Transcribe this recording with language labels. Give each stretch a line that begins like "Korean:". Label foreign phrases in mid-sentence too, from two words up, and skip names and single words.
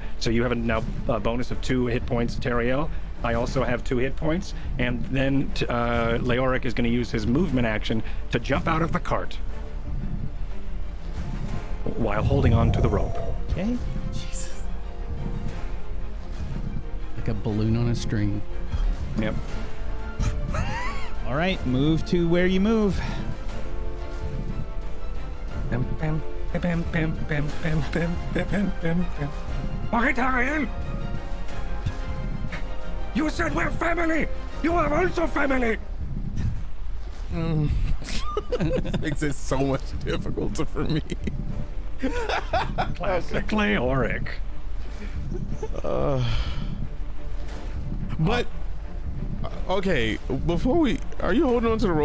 English: So you have now a bonus of 2 hit points, Teriel. I also have 2 hit points, and then Leoric is going to use his movement action to jump out of the cart while holding on to the rope. Okay. Jesus. Like a balloon on a string. Yep. All right, move to where you move. Bam, bam, bam, bam, bam, bam, bam, bam, bam, bam, bam. Okay, Teriel! You said we're family! You are also family! This makes it so much difficult for me. Classic Leoric. But okay, before we, are you holding on to the rope?